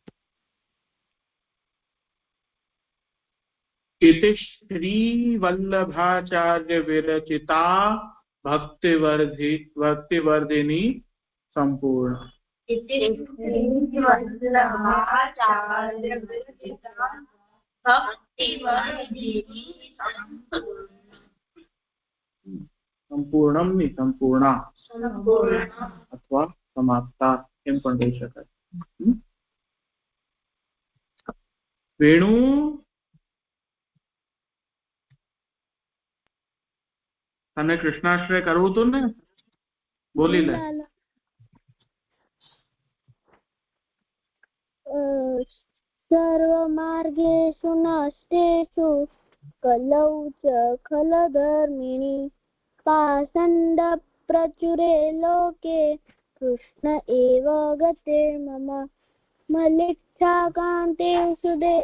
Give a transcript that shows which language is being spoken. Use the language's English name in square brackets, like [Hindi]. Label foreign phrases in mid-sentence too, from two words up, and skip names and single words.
[Sanskrit] इति श्रीवल्लभाचार्य विरचिता भक्तिवर्धिनी संपूर्ण [Gujarati] સંપૂર્ણમ નહીં સંપૂર્ણા અથવા સમાપ્તા એમ પણ કહી શકાય વેણુ તને કૃષ્ણાશ્રય કરવું હતું ને બોલી લે [Sanskrit] सर्वमार्गेषु नष्टेषु कलौ च खलधर्मिणि पाषण्ड प्रचुरे लोके कृष्ण एव गते मम मलिच्छाकान्तेषु